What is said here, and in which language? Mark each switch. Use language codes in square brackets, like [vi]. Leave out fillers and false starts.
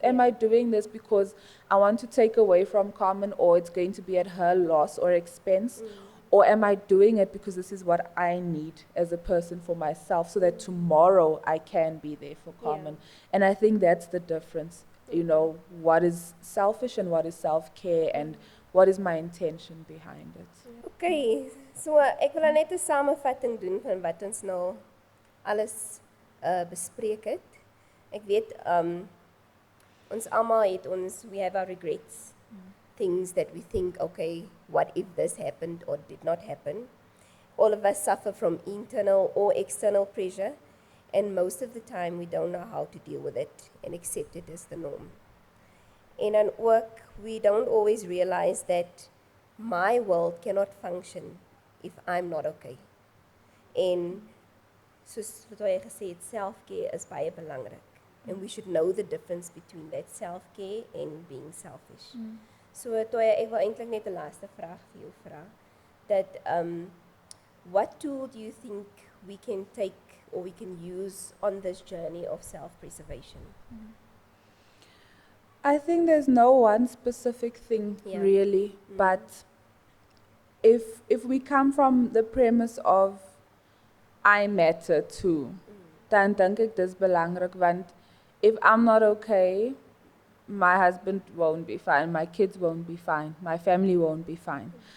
[en] Am I doing this because I want to take away from Carmen, or it's going to be at her loss or expense? Or am I doing it because this is what I need as a person for myself so that tomorrow I can be there for Carmen? And I think that's the difference, what is selfish and what is self-care and what is my intention behind it. [af] Okay, so ek wil net 'n samevatting doen van wat ons nou alles bespreek het. Ek weet ons almal het [en] we have our regrets. Things that we think, okay, what if this happened or did not happen? All of us suffer from internal or external pressure, and most of the time we don't know how to deal with it and accept it as the norm. And at work, we don't always realize that my world cannot function if I'm not okay. [af] And soos wat jy gesê het, self-care is baie belangrik. [en] And we should know the difference between that self-care and being selfish. [af] So Latoya, ek wil eintlik net 'n laaste vraag vir jou vra. [en] Dat what tool do you think we can take or we can use on this journey of self-preservation? I think there's no one specific thing really, but if we come from the premise of I matter too, [af] dan dink ek dis belangrik, [en] want if I'm not okay, my husband won't be fine, my kids won't be fine, my family won't be fine.